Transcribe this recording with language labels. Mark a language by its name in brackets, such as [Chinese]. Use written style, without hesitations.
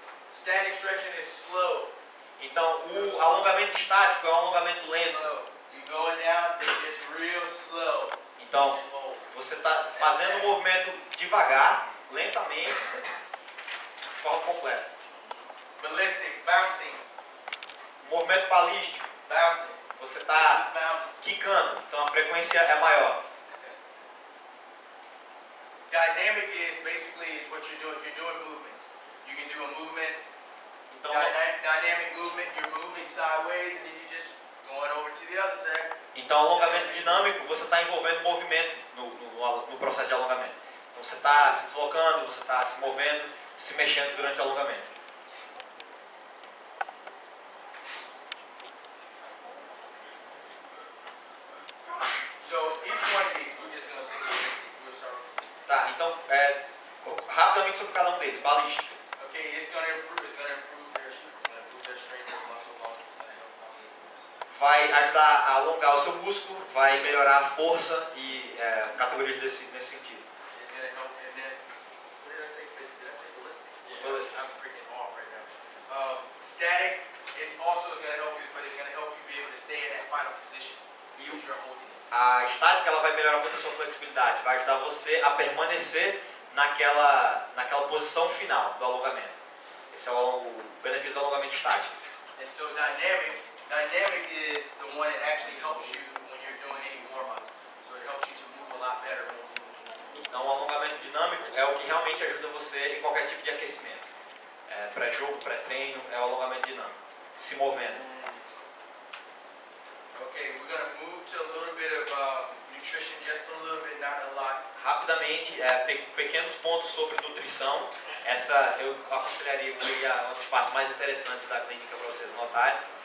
[English] Static stretching is slow. [Portuguese] Então, o alongamento estático é um alongamento lento. [English] Slow. You going down, they're just real slow. [Portuguese] Então, [English] Just hold. [Portuguese] você está fazendo um movimento devagar, lentamente, de forma completa. [English] Ballistic, bouncing, [Portuguese] Movimento balístico, [English] bouncing. [Portuguese] você está [English] Bouncing. [Portuguese] quicando, então a frequência é maior. [English] Dynamic is basically what you're doing. You're doing movements. You can do a movement, [Portuguese] Então, [English] dynamic movement. You're moving sideways, and then you just going over to the other side. [Portuguese] então alongamento dinâmico, você está envolvendo movimento no processo de alongamento. Então, você está se deslocando, você está se movendo, se mexendo durante o alongamento. [English] So each one of these, we're just gonna say, we'll start. [Portuguese] Tá, então, rapidamente sobre cada um deles. Balística. [English] Okay, it's gonna improve their strength. It's gonna improve their strength of muscle longing. It's gonna help them. [Portuguese] Vai ajudar a alongar o seu músculo, vai melhorar a força e categorias nesse sentido. [English] It's gonna help, and then what did I say? Did I say ballistic? Ballistic. I'm freaking off right now. Static is also gonna help you, but it's gonna help you be able to stay in that final position. Because you're holding it. [Portuguese] A estática ela vai melhorar muito a sua flexibilidade, vai ajudar você a permanecer naquela posição final do alongamento. Esse é o benefício do alongamento estático. [English] And so dynamic is the one that actually helps you when you're doing any warm-ups. So it helps you to move a lot better when you move. [Portuguese] Então, o alongamento dinâmico é o que realmente ajuda você em qualquer tipo de aquecimento. Pré-jogo, pré-treino, é o alongamento dinâmico, se movendo. [English] Okay, we're gonna move to a little bit of nutrition, just a little bit, not a lot. [Portuguese] Rapidamente, pequenos pontos sobre nutrição. Essa eu aconselharia que seria uma das partes mais interessantes da clínica para vocês notarem.